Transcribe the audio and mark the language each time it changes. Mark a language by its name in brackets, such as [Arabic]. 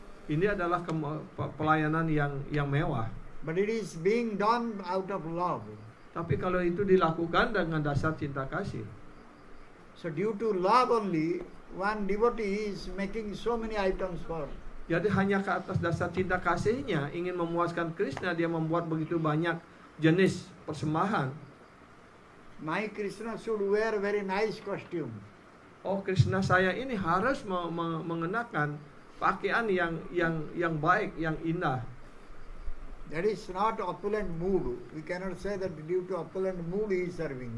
[Indonesian] Ini adalah pelayanan yang mewah. [English] But it is being done out of love. [Indonesian] Tapi kalau itu dilakukan dengan dasar cinta kasih. [English] So due to love only, one devotee is making so many items for. [Indonesian] Jadi hanya ke atas dasar cinta kasihnya, ingin memuaskan Krishna, dia membuat begitu banyak jenis persembahan. [English] My Krishna should wear very nice costume. [Indonesian] Oh, Krishna saya ini harus mengenakan pakaian yang baik, yang indah. [English] That is not opulent mood. We cannot say that due to opulent mood he is serving.